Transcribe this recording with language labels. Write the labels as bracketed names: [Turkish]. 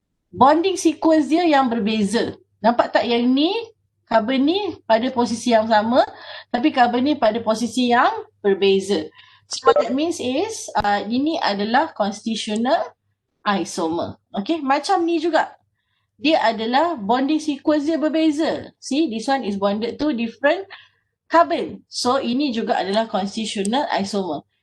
[Malay] Bonding sequence dia yang berbeza. Nampak tak yang ni, carbon ni pada posisi yang sama, tapi carbon ni pada posisi yang berbeza. [English] So what that means is, [Malay] ini adalah [English] constitutional isomer. [Malay] Okay, macam ni juga. Dia adalah bonding sequence dia berbeza. [English] See, this one is bonded to different carbon. [Malay] So, ini juga adalah constitutional isomer.